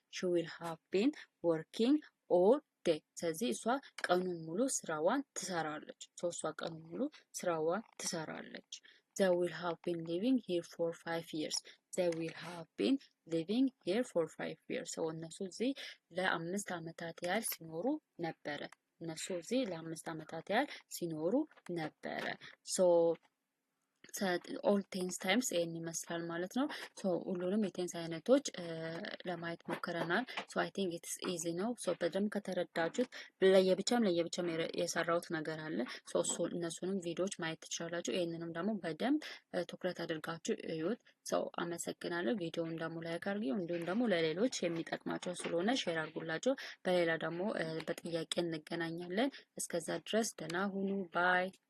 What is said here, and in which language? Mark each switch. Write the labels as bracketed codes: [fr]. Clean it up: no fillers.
[en] she will have been working all day. [am] ስለዚህ እሷ ቀኑን ሙሉ ስራዋን ትሰራለች። እሷ ቀኑን ሙሉ ስራዋን ትሰራለች። [en] they will have been living here for 5 years. they will have been living here for 5 years. [am] so እነሱ እዚህ ለ5 ዓመታት ያህል ሲኖሩ ነበረ። ለ5 ዓመታት ያህል ሲኖሩ ነበረ። ሶ ኦል ቴንስ ታይምስ ይሄን ይመስላል ማለት ነው። ሶ ሁሉንም የቴንስ አይነቶች ለማየት ሞክረናል። ሶ [en] አይ ቲንክ ኢትስ ኢዚ [am] ነው። ሶ በደንብ ከተረዳችሁት ለየብቻም የሰራሁት ነገር አለ። ሶ እነሱንም ቪዲዮዎች ማየት ትችላላችሁ። ይሄንንም ደግሞ በደንብ ትኩረት አድርጋችሁ እዩት። ሰው አመሰግናለሁ። ቪዲዮውን ደግሞ ላይክ አድርጉ። እንዲሁም ደግሞ ለሌሎች የሚጠቅማቸው ስለሆነ ሼር አድርጉላቸው። በሌላ ደግሞ በጥያቄ እንገናኛለን። እስከዛ ድረስ ደህና ሁኑ። ባይ